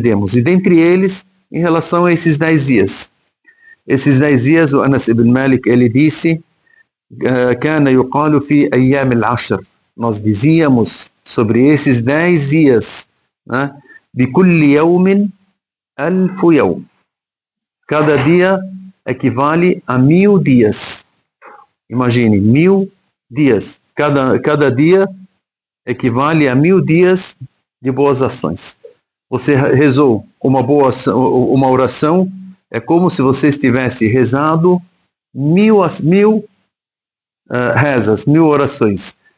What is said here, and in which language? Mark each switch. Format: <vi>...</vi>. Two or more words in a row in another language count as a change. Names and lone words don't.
<pt>E dentre eles, em relação a esses 10 dias. Esses 10 dias, o Anas ibn Malik, ele disse:</pt> <ar>كان يقال في أيام العشر.</ar> <pt>Nós dizíamos sobre esses 10 dias, né?</pt> <ar>بكل يوم ألف يوم.</ar> <pt>Cada dia equivale a 1000 dias. Imagine, 1000 dias. Cada dia equivale a 1000 dias de boas ações. Você rezou uma oração, é como se você estivesse rezado 1000 rezas, 1000 orações.</pt>